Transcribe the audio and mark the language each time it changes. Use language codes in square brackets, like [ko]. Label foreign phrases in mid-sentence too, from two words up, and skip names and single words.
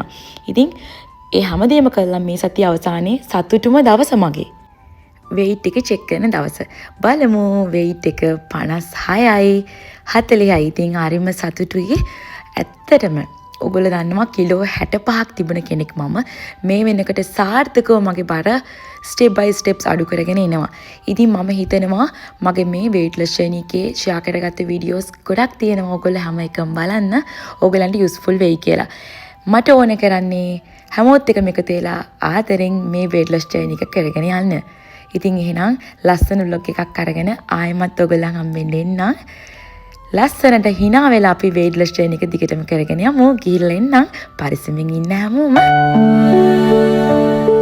[si] ඉතින් ඒ හැමදේම කළා මේ සතිය අවසානයේ සතුටුම දවස මගේ. weight එක check කරන දවස. බලමු weight එක 56යි 40යි. ඉතින් හරිම සතුටුයි. ඇත්තටම ඔයගොල්ලෝ දන්නවා කිලෝ 65ක් තිබුණ කෙනෙක් මම. මේ වෙනකොට සාර්ථකව මගේ බර [en] step by steps [si] අඩු කරගෙන එනවා. ඉතින් මම හිතනවා මගේ මේ [en] weight loss journey [si] එකේ share කරගත්ත videos ගොඩක් තියෙනවා. ඔයගොල්ලෝ හැම එකම බලන්න. ඔයගලන්ට useful වෙයි කියලා. මට ඕන කරන්නේ හැමෝත් එකම එකතු වෙලා ආදරෙන් මේ [en] weight loss journey [si] එක කරගෙන යන්න. ඉතින් එහෙනම් ලස්සන vlog එකක් අරගෙන ආයෙමත් ඔයගොල්ලන් හම්බෙන්න එන්න. ලස්සනට hina වෙලා අපි [en] weight loss journey [si] එක දිගටම කරගෙන යමු. ගිහිල්ලා එන්නම්. පරිස්සමින් ඉන්න හැමෝම.